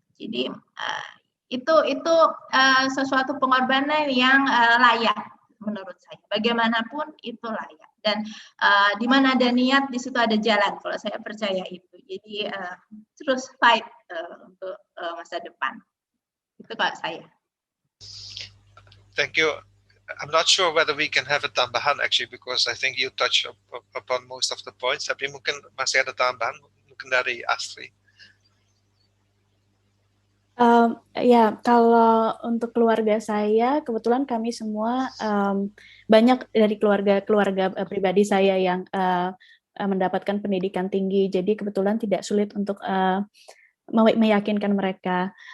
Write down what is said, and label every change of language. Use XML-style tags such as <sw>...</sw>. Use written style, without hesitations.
<id>Jadi itu sesuatu pengorbanan yang layak menurut saya. Bagaimanapun itu layak, dan di mana ada niat di situ ada jalan. Kalau saya percaya itu. Jadi terus fight untuk masa depan. Itu kalau saya.</id> <en>Thank you. I'm not sure whether we can have a tambahan actually, because I think you touch upon most of the points.</en> <id>Tapi mungkin masih ada tambahan mungkin dari Astri. Ya, kalau untuk keluarga saya, kebetulan kami semua banyak dari keluarga pribadi saya yang mendapatkan pendidikan tinggi, jadi kebetulan tidak sulit untuk meyakinkan mereka.</id>